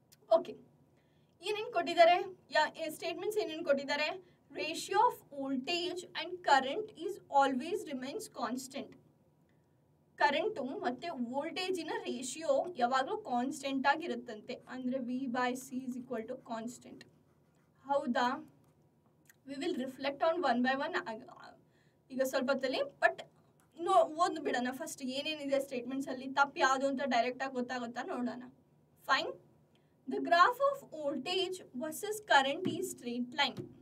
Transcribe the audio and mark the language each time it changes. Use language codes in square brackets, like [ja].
[kn] Okay, ಏನೇನು ಕೊಟ್ಟಿದ್ದಾರೆ? Statements ಏನೇನು ಕೊಟ್ಟಿದ್ದಾರೆ? [en] Ratio of voltage and current is always remains constant. [kn] Current ಮತ್ತು ವೋಲ್ಟೇಜಿನ ರೇಷಿಯೋ ಯಾವಾಗಲೂ ಕಾನ್ಸ್ಟೆಂಟ್ ಆಗಿರುತ್ತಂತೆ. ಅಂದರೆ [en] V/C is equal to constant. [kn] ಹೌದಾ? [en] we will reflect on 1 by 1 [kn] ಈಗ ಸ್ವಲ್ಪ ಹೊತ್ತಲ್ಲಿ. ಬಟ್ ಓದ್ ಬಿಡೋಣ ಫಸ್ಟ್ ಏನೇನಿದೆ ಸ್ಟೇಟ್ಮೆಂಟ್ಸಲ್ಲಿ, ತಪ್ಪು ಯಾವುದು ಅಂತ ಡೈರೆಕ್ಟಾಗಿ ಗೊತ್ತಾಗುತ್ತಾ ನೋಡೋಣ. Fine. [en] The graph of voltage versus current ಈ straight line.